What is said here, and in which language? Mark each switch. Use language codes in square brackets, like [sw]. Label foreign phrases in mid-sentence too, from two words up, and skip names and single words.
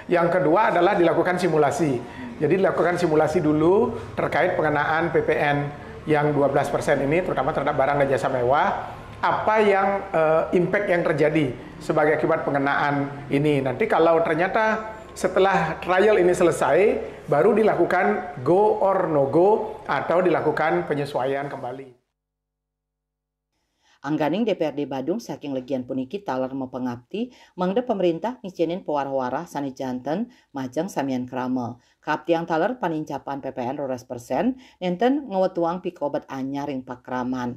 [id] Yang kedua adalah dilakukan simulasi. Jadi dilakukan simulasi dulu terkait pengenaan PPN yang 12% ini, terutama terhadap barang dan jasa mewah, apa yang impact yang terjadi sebagai akibat pengenaan ini. Nanti kalau ternyata setelah trial ini selesai, baru dilakukan [en] go or no go [id] atau dilakukan penyesuaian kembali. [ban] Angganing DPRD Badung saking legian puniki taler mepengabdi mangda pemerintah ngicinin pewarah-warah sani janten majeng samian krama. Kaptiang taler panincapan PPN 12% nenten ngewetuang pikobat anyar ring pakraman.